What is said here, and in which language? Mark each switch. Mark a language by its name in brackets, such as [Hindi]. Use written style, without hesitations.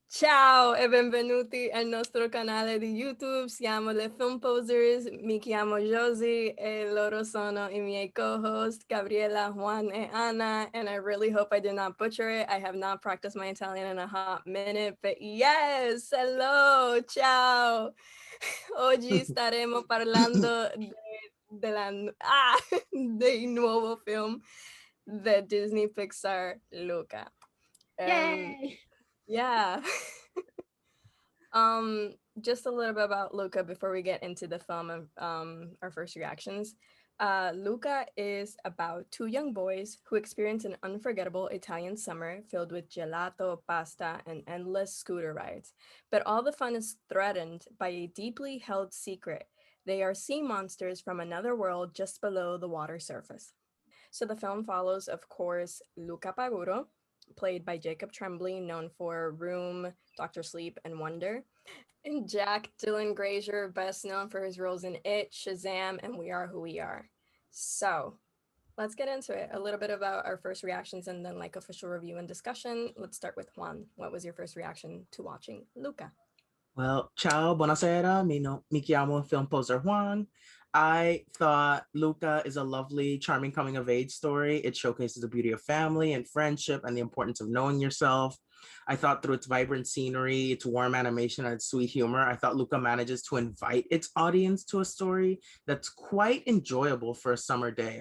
[Italian] Ciao e benvenuti al nostro canale di YouTube. Siamo le Film Posers. Mi chiamo Josie e loro sono I miei co-host Gabriela, Juan e Anna. [English] And I really hope I did not butcher it. I have not practiced my Italian in a hot minute, but yes, hello, ciao. [Italian] Oggi staremo parlando del nuovo film the Disney Pixar Luca. [English] And Yay! yeah. Just a little bit about Luca before we get into the film and our first reactions. Luca is about two young boys who experience an unforgettable Italian summer filled with gelato, pasta, and endless scooter rides. But all the fun is threatened by a deeply held secret. They are sea monsters from another world just below the water surface. So the film follows, of course, Luca Paguro, played by Jacob Tremblay, known for Room, Doctor Sleep, and Wonder. And Jack Dylan Grazer, best known for his roles in It, Shazam, and We Are Who We Are. So let's get into it. A little bit about our first reactions and then like official review and discussion. Let's start with Juan. What was your first reaction to watching Luca? [Italian] Well, ciao, buonasera. Mi chiamo Film Poser Juan. [English] I thought Luca is a lovely, charming coming of age story. It showcases the beauty of family and friendship and the importance of knowing yourself. I thought through its vibrant scenery, its warm animation, and its sweet humor, I thought Luca manages to invite its audience to a story that's quite enjoyable for a summer day.